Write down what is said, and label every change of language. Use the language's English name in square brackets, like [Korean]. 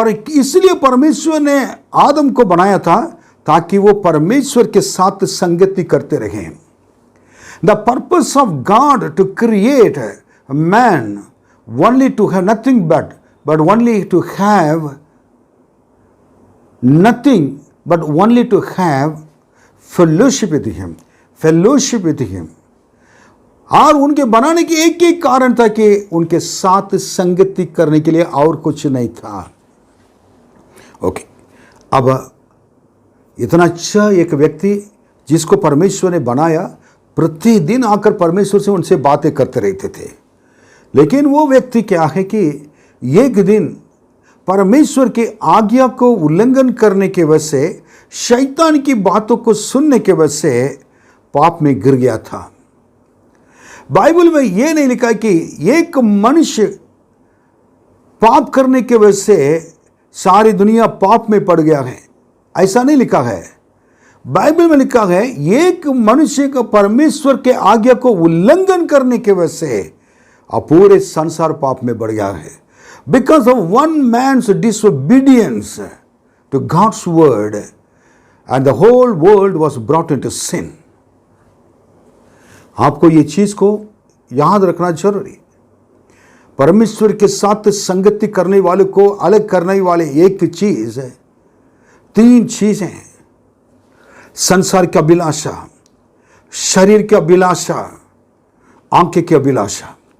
[Hindi] इसलिए परमेश्वर ने आदम को बनाया था ताकि वो परमेश्वर के साथ संगति करते रहें। [English] The purpose of God to create man only to have nothing but only to have nothing, but only to have fellowship with him, fellowship with him। [Hindi] और उनके बनाने की एक ही कारण था कि उनके साथ संगति करने के लिए, और कुछ नहीं था। ओके, अब इतना अच्छा एक व्यक्ति जिसको परमेश्वर ने बनाया, प्रतिदिन आकर परमेश्वर से उनसे बातें करते रहते थे। लेकिन वो व्यक्ति क्या है कि एक दिन परमेश्वर की आज्ञा को उल्लंघन करने के वजह से, शैतान की बातों को सुनने के वजह से पाप में गिर गया था। बाइबल में यह नहीं लिखा कि एक मनुष्य पाप करने के वजह से सारी दुनिया पाप में पड़ गया है, ऐसा नहीं लिखा है। बाइबल में लिखा है एक मनुष्य का परमेश्वर के आज्ञा को उल्लंघन करने के वजह से पूरे संसार पाप में बढ़ गया है। [English] Because of one man's disobedience to God's word, and the whole world was brought into sin। [Hindi] आपको ये चीज को याद रखना जरूरी। परमेश्वर के साथ संगति करने वाले को अलग करने वाले एक चीज है, 3 चीजें हैं। संसार की अभिलाषा, शरीर की अभिलाषा, आंखें की अभिलाषा।